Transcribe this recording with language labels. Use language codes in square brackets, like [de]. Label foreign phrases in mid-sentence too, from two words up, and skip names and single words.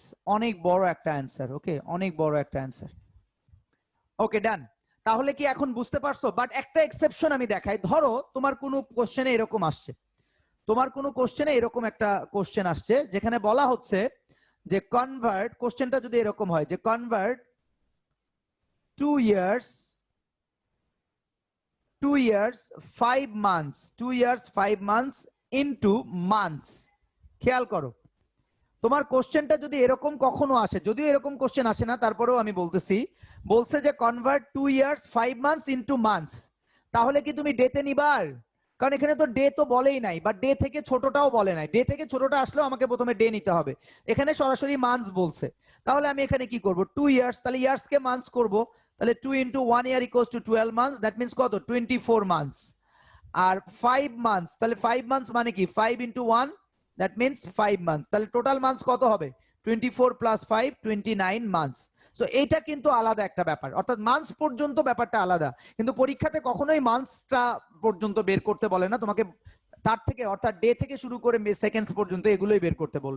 [bn] অনেক বড় একটা অ্যান্সার। ওকে, অনেক বড় একটা অ্যান্সার। ওকে, ডান। তাহলে কি এখন বুঝতে পারছো? বাট একটা এক্সেপশন আমি দেখাই। ধরো তোমার কোনো কোশ্চেনে এরকম আসছে, তোমার কোনো কোশ্চেনে এরকম একটা কোশ্চেন আসছে যেখানে বলা হচ্ছে যে কনভার্ট, কোশ্চেনটা যদি এরকম হয় যে [en] convert 2 years 5 months 2 years 5 months into months. [bn] খেয়াল করো, তোমার কোশ্চেনটা যদি এরকম কখনো আসে, যদিও এরকম কোশ্চেন আসে না, তারপরেও আমি বলতেছি, বলছে যে [en] convert 2 years 5 months into months, [bn] তাহলে কি তুমি ডেতে নিবার? কারণ এখানে তো ডে তো বলেই নাই, বা ডে থেকে ছোটটাও বলে নাই। ডে থেকে ছোটটা আসলেও আমাকে প্রথমে ডে নিতে হবে, এখানে সরাসরি মান্থস বলছে। তাহলে আমি এখানে কি করব, 2 years, তাহলে ইয়ার্স কে মান্থস করব, তাহলে [en] 2 into 1 year equals to 12 months, that means [bn] কত, 24 months। আর 5 months, তাহলে 5 months মানে কি, 5 into 1, [en] that means 5 months. [bn] তাহলে টোটাল মান্থস কত হবে, [en] 24 plus 5, 29 months। [bn] সো এইটা কিন্তু আলাদা একটা ব্যাপার, অর্থাৎ মান্থস পর্যন্ত ব্যাপারটা আলাদা, কিন্তু পরীক্ষাতে কখনোই মান্থসটা পর্যন্ত বের করতে বলে না, তোমাকে তার থেকে, অর্থাৎ ডে থেকে শুরু করে সেকেন্ডস পর্যন্ত এগুলোই বের করতে বলবে।